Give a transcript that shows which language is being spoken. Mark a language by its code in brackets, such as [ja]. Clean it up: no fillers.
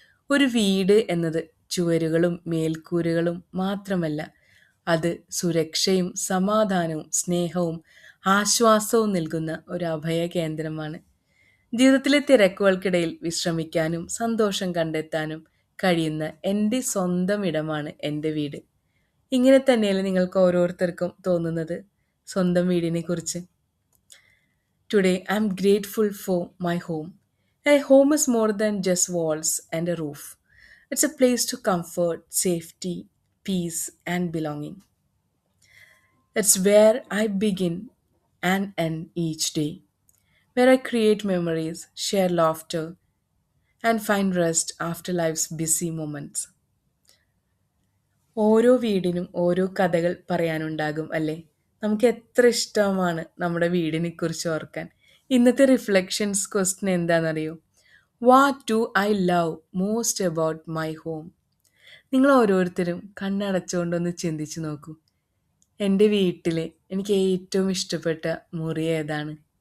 [ml] ഒരു വീട് എന്നത് ചുവരുകളും മേൽക്കൂരകളും മാത്രമല്ല, അത് സുരക്ഷയും സമാധാനവും സ്നേഹവും ആശ്വാസവും നൽകുന്ന ഒരു അഭയ കേന്ദ്രമാണ്. ജീവിതത്തിലെ തിരക്കുകൾക്കിടയിൽ വിശ്രമിക്കാനും സന്തോഷം കണ്ടെത്താനും കഴിയുന്ന എൻ്റെ സ്വന്തം ഇടമാണ് എൻ്റെ വീട്. ഇങ്ങനെ തന്നെയല്ലേ നിങ്ങൾക്ക് ഓരോരുത്തർക്കും തോന്നുന്നത് സ്വന്തം വീടിനെ കുറിച്ച്? [en] Today, I'm grateful for my home. A home is more than just walls and a roof. It's a place to comfort, safety, peace, and belonging. It's where I begin and end each day, where I create memories, share laughter, and find rest after life's busy moments. [ml] ഓരോ വീടിനും ഓരോ കഥകൾ പറയാനുണ്ടാകും അല്ലേ? നമുക്ക് എത്ര ഇഷ്ടമാണ് നമ്മുടെ വീടിനെക്കുറിച്ച് ഓർക്കാൻ. ഇന്നത്തെ റിഫ്ലക്ഷൻസ് ക്വസ്റ്റ്യൻ എന്താണെന്നറിയോ? [en] What do I love most about my home? [ml] നിങ്ങൾ ഓരോരുത്തരും കണ്ണടച്ചുകൊണ്ടൊന്ന് ചിന്തിച്ചു നോക്കൂ. എൻ്റെ വീട്ടിലെ എനിക്ക് ഏറ്റവും ഇഷ്ടപ്പെട്ട മുറി ഏതാണ്?